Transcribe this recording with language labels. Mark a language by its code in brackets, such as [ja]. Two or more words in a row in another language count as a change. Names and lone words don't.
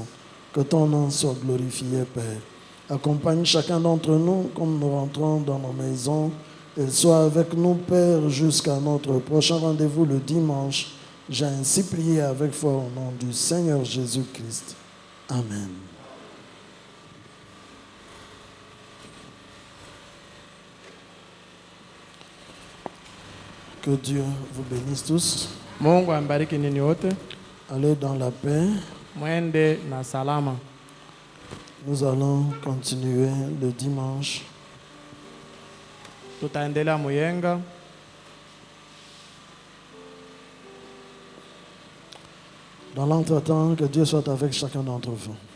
[fr] Que ton nom soit glorifié, Père. Accompagne chacun d'entre nous comme nous rentrons dans nos maisons et sois avec nous, Père, jusqu'à notre prochain rendez-vous le dimanche. J'ai ainsi prié avec foi au nom du Seigneur Jésus-Christ. Amen. Que Dieu vous bénisse tous. [sw] Mungu ambariki ninyi wote. [fr] Allez dans la paix. [sw] Mwende na salama. [fr] Nous allons continuer le dimanche. [sw] Tutaendelea muyenga. [fr] Dans l'entretemps, que Dieu soit avec chacun d'entre vous.